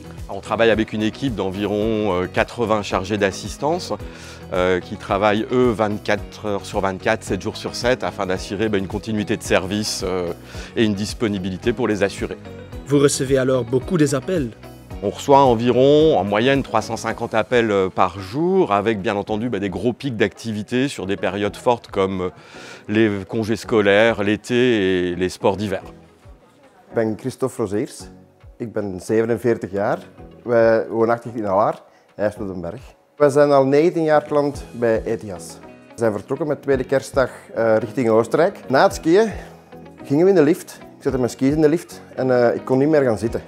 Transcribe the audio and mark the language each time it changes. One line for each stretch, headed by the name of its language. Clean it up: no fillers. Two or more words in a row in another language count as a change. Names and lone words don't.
French: On travaille avec une équipe d'environ 80 chargés d'assistance qui travaillent, eux, 24 heures sur 24, 7 jours sur 7, afin d'assurer une continuité de service et une disponibilité pour les assurés. Vous recevez alors beaucoup des appels? On reçoit environ, en moyenne, 350 appels par jour, avec bien entendu des gros pics d'activité sur des périodes fortes comme les congés scolaires, l'été et les sports d'hiver.
Dutch: Ik ben Christophe Rozeers, ik ben 47 jaar. Wij woonachtig in Alaar, IJsseldenberg. We zijn al 19 jaar klant bij Etias. We zijn vertrokken met tweede kerstdag richting Oostenrijk. Na het skiën gingen we in de lift. Ik zette mijn skis in de lift en ik kon niet meer gaan zitten.